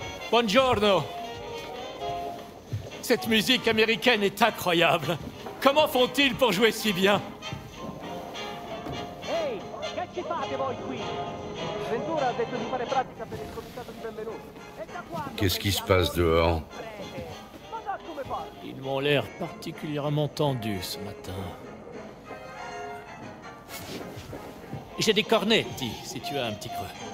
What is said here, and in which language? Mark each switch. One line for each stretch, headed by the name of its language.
Italian: Buongiorno.
French: Cette musique américaine est incroyable. Comment font-ils pour jouer si bien?
Italian: Ehi, che ci fate voi qui? Ventura ha detto di fare pratica per il comitato di benvenuto. E da quando?
French: Qu'est-ce qui se passe dehors?
Italian: Ma da come fai?
French: Ils m'ont l'air particulièrement tendus ce matin. J'ai des cornetti, si tu as un petit creux.